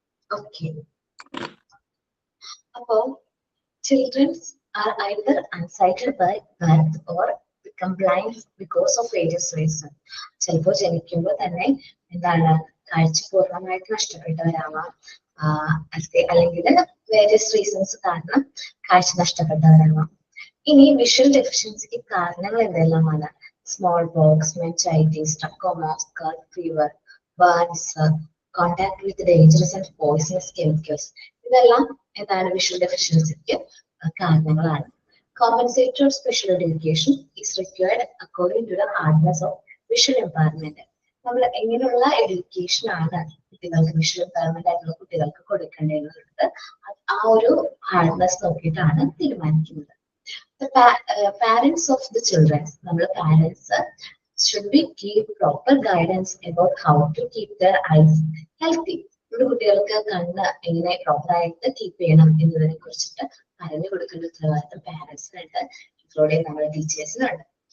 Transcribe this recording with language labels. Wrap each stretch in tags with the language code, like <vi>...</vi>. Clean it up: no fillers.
<en>Okay. Appo children are either unsighted by birth or become blind because of various reasons.</en> <ml>ചിലപ്പോൾ ജനിക്കുമ്പോൾ തന്നെ എന്താണ് കാഴ്ച പൂർണ്ണമായിട്ട് നഷ്ടപ്പെട്ടവരാവാം, അല്ലെങ്കിൽ വേരിയസ് റീസൺസ് കാരണം കാഴ്ച നഷ്ടപ്പെട്ടവരാവാം. ഇനി വിഷ്വൽ ഡെഫിഷ്യൻസിക്ക് കാരണങ്ങൾ എന്തെല്ലാമാണ്? Small pox, meningitis, trachoma, scarlet fever, burns, contact with dangerous and poisonous chemicals, ഇതെല്ലാം എന്താണ് വിഷ്വൽ ഡെഫിഷ്യൻസിക്ക് കാരണങ്ങളാണ്.</ml> <en>Compensatory or special education is required according to the hardness of visual impairment.</en> <ml>നമ്മൾ എങ്ങനെയുള്ള എഡ്യൂക്കേഷൻ ആണ് കുട്ടികൾക്ക് വിഷ്വൽ ഇമ്പയർമെന്റ് ആയിട്ടുള്ള കുട്ടികൾക്ക് കൊടുക്കേണ്ടത് ആ ഒരു ഹാർഡ്നെസ് നോക്കിയിട്ടാണ് തീരുമാനിക്കുന്നത്.</ml> <en>Parents of the children, നമ്മൾ parents should be give proper guidance about how to keep their eyes healthy.</en> <ml>നമ്മുടെ കുട്ടികൾക്ക് കണ്ണ് എങ്ങനെ പ്രോപ്പർ ആയിട്ട് കീപ്പ് ചെയ്യണം എന്നതിനെ കുറിച്ചിട്ട് പറഞ്ഞു കൊടുക്കേണ്ട ഉത്തരവാദിത്തം പാരന്റ്സിനുണ്ട്, ഇൻക്ലൂഡിങ് നമ്മുടെ ടീച്ചേഴ്സിനുണ്ട്.</ml>